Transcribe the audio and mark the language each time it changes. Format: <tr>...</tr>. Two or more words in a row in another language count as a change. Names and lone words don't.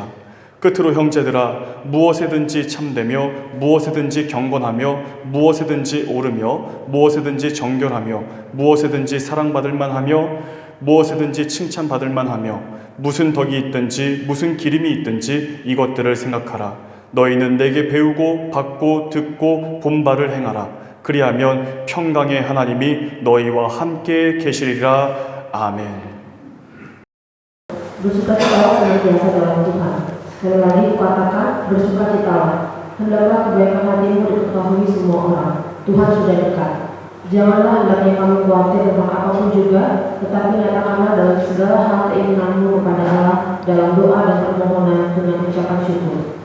<ko>끝으로 형제들아, 무엇에든지 참되며 무엇에든지 경건하며 무엇에든지 옳으며 무엇에든지 정결하며 무엇에든지 사랑받을 만하며 무엇에든지 칭찬받을 만하며 무슨 덕이 있든지 무슨 기림이 있든지 이것들을 생각하라. 너희는 내게 배우고 받고 듣고 본 바를 행하라. 그리하면 평강의 하나님이 너희와 함께 계시리라. 아멘.</ko> <id>Bersukacitalah senantiasa dalam Tuhan. Sekali lagi kukatakan, bersukacitalah. Hendaklah kebaikan hatimu diketahui semua orang. Tuhan sudah dekat. Janganlah hendaknya kamu khawatir tentang apapun juga, tetapi nyatakanlah dalam segala hal keinginanmu kepada Allah dalam doa dan permohonan dengan ucapan syukur.</id>